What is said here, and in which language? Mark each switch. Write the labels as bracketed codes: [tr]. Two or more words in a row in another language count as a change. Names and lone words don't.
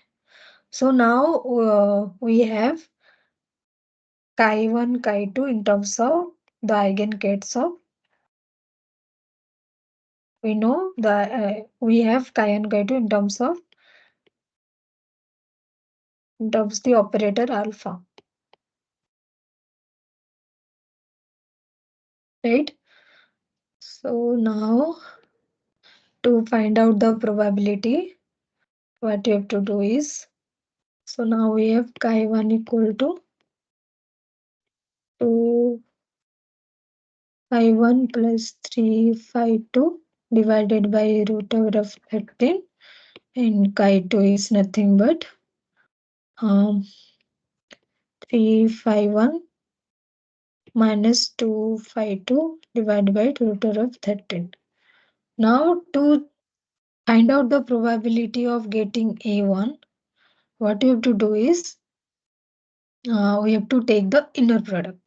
[en] So now we have chi 1 chi 2 in terms of the eigengates of, we know the we have chi and chi 2 in terms the operator alpha, right? So now to find out the probability, what you have to do is, so now we have chi 1 equal to 2 phi 1 plus 3 phi 2 divided by root over of 13, and chi 2 is nothing but 3 phi 1 minus 2 phi 2 divided by root over of 13. Now to find out the probability of getting A1, what you have to do is we have to take the inner product.